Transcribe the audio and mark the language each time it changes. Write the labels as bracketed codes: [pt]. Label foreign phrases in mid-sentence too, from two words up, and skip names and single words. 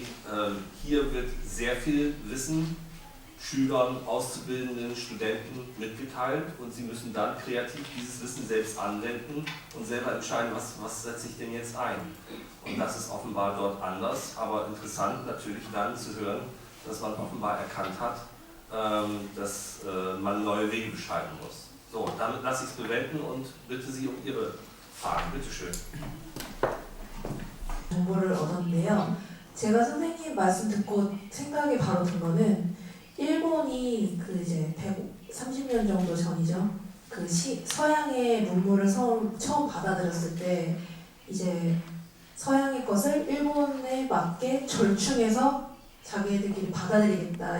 [de] Hier wird sehr viel Wissen Schülern, Auszubildenden, Studenten mitgeteilt und sie müssen dann kreativ dieses Wissen selbst anwenden und selber entscheiden, was setze ich denn jetzt ein. Und das ist offenbar dort anders, aber interessant natürlich dann zu hören, dass man offenbar erkannt hat, dass man neue Wege beschreiten muss. So, damit lasse ich es bewenden und bitte Sie um Ihre Fragen. Bitte schön. [ko] 정보를 얻었는데요. 제가 선생님 말씀 듣고 생각이 바로 든 거는 일본이 그 이제 130년 정도 전이죠. 그 서양의 문물을 처음 받아들였을 때 이제 서양의 것을 일본에 맞게 절충해서 자기들끼리 받아들이겠다.